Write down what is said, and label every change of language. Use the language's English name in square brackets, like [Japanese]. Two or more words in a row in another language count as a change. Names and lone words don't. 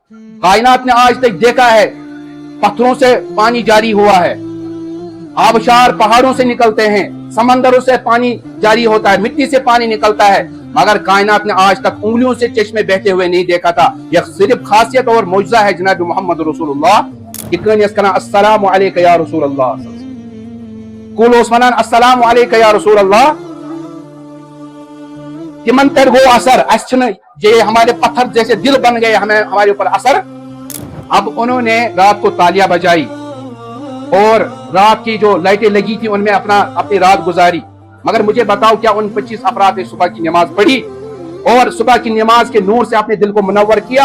[Urdu] کائنات نے آج تک دیکھا ہے پتھروں سے پانی جاری ہوا ہے، آبشار پہاڑوں سے نکلتے ہیں، سمندروں سے پانی جاری ہوتا ہے، مٹی سے پانی نکلتا ہے، مگر کائنات نے آج تک انگلیوں سے چشمے بہتے ہوئے نہیں دیکھا تھا۔ یہ صرف خاصیت اور معجزہ ہے جناب [Arabic] محمد رسول اللہ [Urdu] کہ [Kashmiri] کٲنٛسہِ کَران [Arabic] السلام علیکہ یا رسول اللہ، [Kashmiri] کُل اوس وَنان [Arabic] السلام علیکہ یا رسول اللہ، [Kashmiri] تمن پر گو اثر، اس چھنہ [Urdu] یہ ہمارے پتھر جیسے دل بن گئے ہمارے اوپر اثر۔ اب انہوں نے رات کو تالیاں بجائی اور رات کی جو لائٹیں لگی تھی ان میں اپنی رات گزاری، مگر مجھے بتاؤ کیا ان 25 افراد نے صبح کی نماز پڑھی اور صبح کی نماز کے نور سے اپنے دل کو منور کیا؟